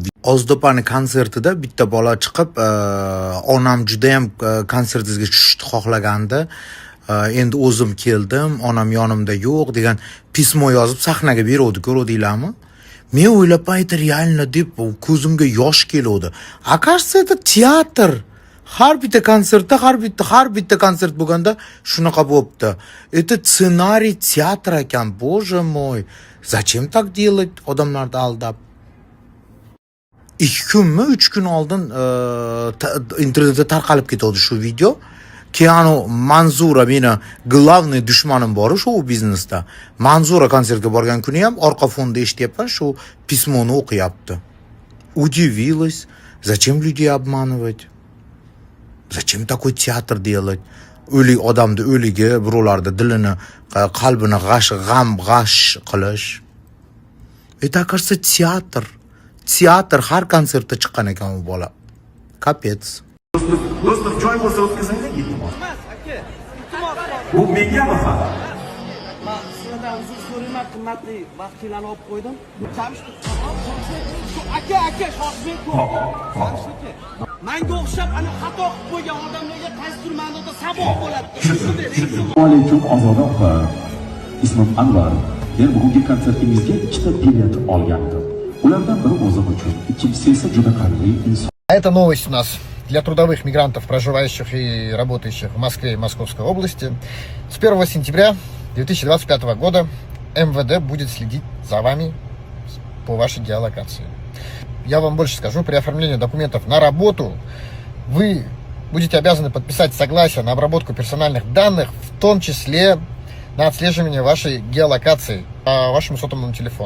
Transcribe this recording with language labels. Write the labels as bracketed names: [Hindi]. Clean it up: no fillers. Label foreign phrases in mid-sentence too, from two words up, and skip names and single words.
[Uzbek] Ozdopani konsertida bitta bola chiqib, onam juda ham konsertingizga tushishni xohlagandi. Endi o'zim keldim, onam yonimda yo'q degan pismo yozib sahnaga beruvdi, ko'rdinglarmi? Men o'ylab aytdim, reально deb ko'zimga yosh keldi. [Russian] Оказывается, это teatr. [Uzbek] Har bitta konsertda, har bitta konsert bo'lganda shunaqa bo'pti. Это ssenariy teatr ekan, [Russian] bоже мой. Zачем так делать? [Uzbek] Odamlarni aldab. 2 kunmi, 3 kun oldin internetda tarqalib ketdi shu video. Keanu Manzura meni главный dushmanim bor shu biznesda. Manzura konsertga borgan kuni ham orqa fonda eshityapman, shu pismoni o'qiyapti. [Russian] удивилась, зачем людей обманывать? Зачем такой театр делать? [Uzbek] O'lik odamni o'ligi, birovlarni dilini, qalbini g'ash qilish. [Russian] Это, кажется, театр. [Uzbek] Teatr har konsertda chiqqan ekan u bola. Kapets. Do'stlar, joy bo'lsa o'tkazaylik, iltimos. Bu mengami ham? Men sizlardan uzr so'rayman, qimmatli vaqtingizni olib qo'ydim. Aka, shoshbek yo'q. Menga o'xshab ana xato qilib qo'ygan odamlarga qaysi turmanda saboq bo'ladi. Assalomu alaykum Ozoda opa. Ismim Anvar. Men bugungi konsertimizga 2 ta bilet olgandim. Ulardan biri o'zim uchun, ikkinchisi esa juda qadrli inson. [Russian] Это новость у нас для трудовых мигрантов, проживающих и работающих в Москве и Московской области. С 1 сентября 2025 года МВД будет следить за вами по вашей геолокации. Я вам больше скажу, при оформлении документов на работу вы будете обязаны подписать согласие на обработку персональных данных, в том числе на отслеживание вашей геолокации по вашему сотовому телефону.